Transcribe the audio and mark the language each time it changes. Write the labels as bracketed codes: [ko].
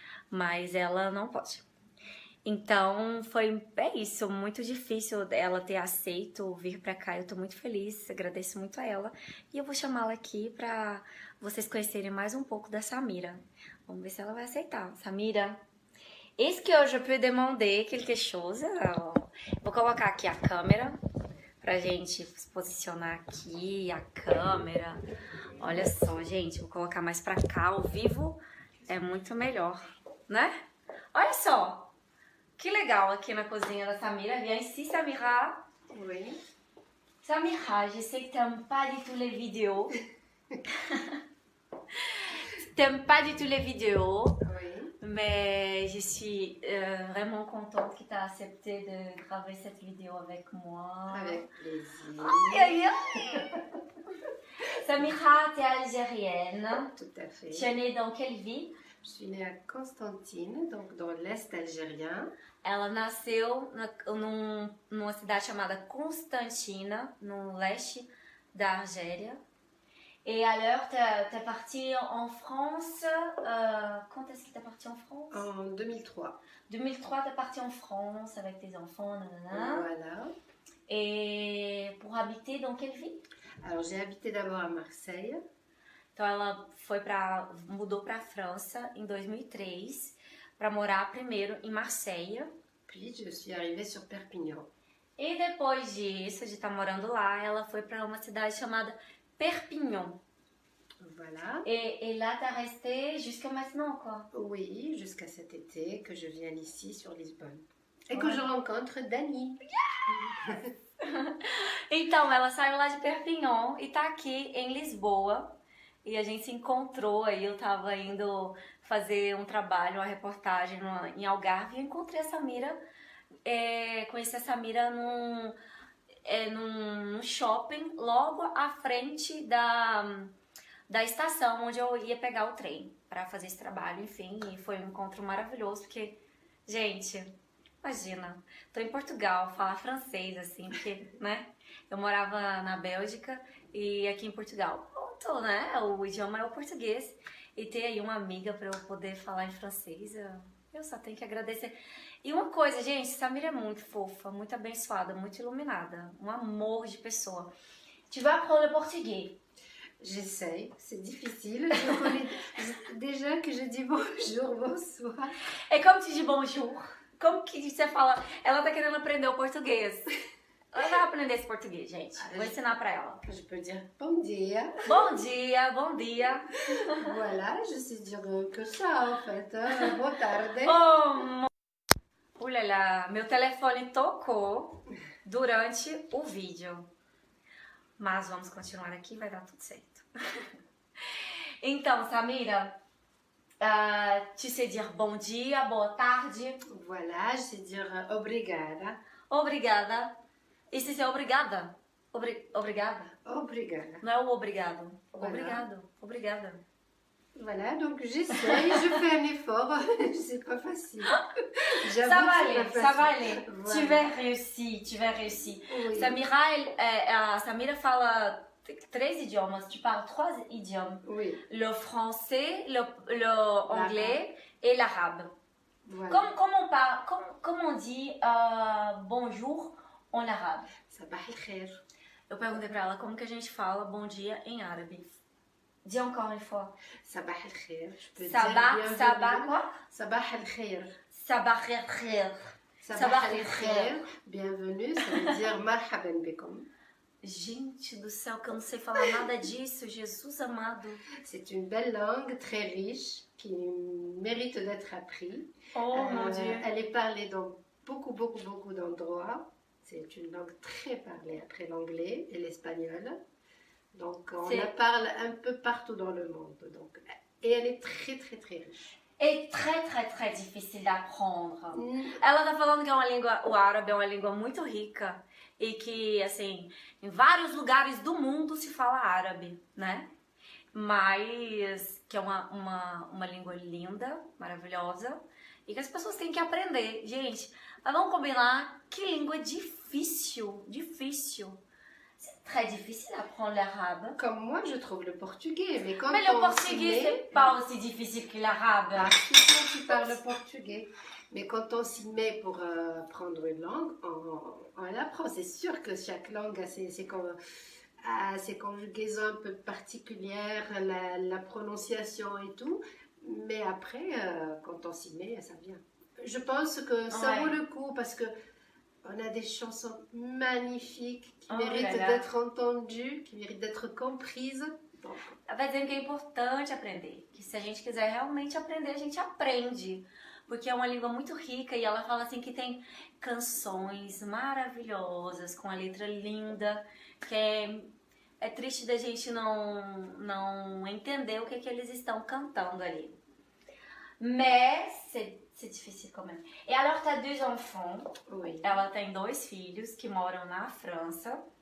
[pt] Mas ela não pode. Então, é isso, muito difícil ela ter aceito vir pra cá. Eu tô muito feliz, agradeço muito a ela. E eu vou chamá-la aqui pra vocês conhecerem mais um pouco da Samira. Vamos ver se ela vai aceitar. [fr] Samira, est-ce que je peux demander quelque chose? [pt] Vou colocar aqui a câmera pra gente se posicionar aqui, a câmera. Olha só, gente, vou colocar mais pra cá, ao vivo é muito melhor, né? Olha só! Que legal aqui na cozinha da Samira. [fr] Viens ici, Samira. Oui. Samira, je sais que t'aimes pas du tout les vidéos. T'aimes pas du tout les vidéos. Oui. Mais je suis vraiment contente que tu as accepté de graver cette vidéo avec moi. Avec plaisir. Aïe, aïe, aïe. Samira, tu es algérienne. Tout à fait. Tu es née dans quelle ville? Je suis née à Constantine, donc dans l'Est algérien. [pt] Ela nasceu numa cidade chamada Constantina, no leste da Argélia. [fr] Et alors, t'es partie en France, quand est-ce que t'es partie en France? En 2003. 2003, t'es partie en France avec tes enfants, nanana. Voilà. Et pour habiter dans quelle ville? Alors, j'ai habité d'abord à Marseille. [pt] Então, ela mudou pra França em 2003, para morar primeiro em Marseille. [fr] Puis, je suis arrivée sur Perpignan. [pt] E depois disso, de estar morando lá, ela foi para uma cidade chamada Perpignan. [fr] Voilà. Et là, t'as resté jusqu'à maintenant, quoi? Oui, jusqu'à cet été que je viens ici sur Lisbonne. Et que je rencontre Dani. [pt] Então, ela saiu lá de Perpignan e tá aqui em Lisboa. E a gente se encontrou aí, eu tava indo fazer um trabalho, uma reportagem em Algarve. E eu encontrei a Samira, conheci a Samira num shopping logo à frente da estação onde eu ia pegar o trem para fazer esse trabalho, enfim. E foi um encontro maravilhoso, porque, gente, imagina, tô em Portugal, falar francês, assim, porque, né, eu morava na Bélgica e aqui em Portugal. Pronto, né, o idioma é o português. E ter aí uma amiga para eu poder falar em francês, eu só tenho que agradecer. E uma coisa, gente, Samira é muito fofa, muito abençoada, muito iluminada. Um amor de pessoa. [fr] Tu vas apprendre le portugais? J'essaye, c'est difficile. Je connais déjà que je dis bonjour, bonsoir. [pt] É como tu diz bonjour? Como que você fala? Ela tá querendo aprender o português. Ela vai aprender esse português, gente. Vou ensinar pra ela. [fr] Je peux dire [pt] bon dia. Bom dia, bom dia. [fr] Voilà, je sais dire que ça en fait. [pt] Boa tarde. Olha, meu telefone tocou durante o vídeo. Mas vamos continuar aqui, vai dar tudo certo. Então, Samira, [fr] tu sais dire [pt] bom dia, boa tarde. [fr] Voilà, je sais dire obrigada. [pt] Obrigada. E se [fr] c'est [pt] obrigada? Obrigada? Obrigada. Não é o obrigado. [fr] Voilà. [pt] Obrigado. Obrigada. [fr] Voilà, donc j'essaye, je fais un effort. C'est pas facile. Ça va aller. Voilà. Tu vas réussir. Oui. [pt] Samira fala 3 idiomas. [fr] Tu parles 3 idiomes. Oui. Le français, le anglais et l'arabe. Voilà. Comment on dit bonjour en arabe? [ar] Sabah al khair. [pt] Eu perguntei pra ela como que a gente fala bom dia em árabe. [fr] Dis encore une fois. [ar] Sabah al-khair. [fr] Je peux [ar] Sabah, [fr] dire sabah quoi? [ar] Sabah al-khair. Sabah al-khair. Sabah al-khair. [fr] Bienvenue, ça veut dire [ar] marhaban bikum. [pt] Gente do céu, que eu não sei falar nada disso, Jesus amado. [fr] C'est une belle langue, très riche, qui mérite d'être apprise. Oh mon Dieu. Elle est parlée dans beaucoup d'endroits. C'est une langue très parlée après l'anglais et l'espagnol. Donc on la parle un peu partout dans le monde. Donc, et elle est très riche. [pt] É [fr] très [pt] difícil de aprender. Ela tá falando que é uma língua, o árabe é uma língua muito rica e que, assim, em vários lugares do mundo se fala árabe, né? Mas que é uma língua linda, maravilhosa e que as pessoas têm que aprender. Gente, mas vamos combinar que língua difícil. [fr] C'est très difficile d'apprendre l'arabe. Comme moi, je trouve le portugais. Mais le portugais, c'est pas aussi difficile que l'arabe. Parce que tu parles portugais. Mais quand on s'y met pour apprendre une langue, on l'apprend. C'est sûr que chaque langue a ses conjugaisons un peu particulières, la prononciation et tout. Mais après, quand on s'y met, ça vient. Je pense que ça vaut le coup parce que on a des chansons magnifiques qui méritent d'être entendues, qui méritent d'être comprises. [pt] Ela vai dizendo que é importante aprender, que se a gente quiser realmente aprender, a gente aprende, porque é uma língua muito rica e ela fala assim que tem canções maravilhosas, com a letra linda, que é triste da gente não entender o que eles estão cantando ali. [fr] Mais c'est difficile quand même. Et alors, tu as 2 enfants. Oui. [pt] Ela tem 2 filhos que moram na França.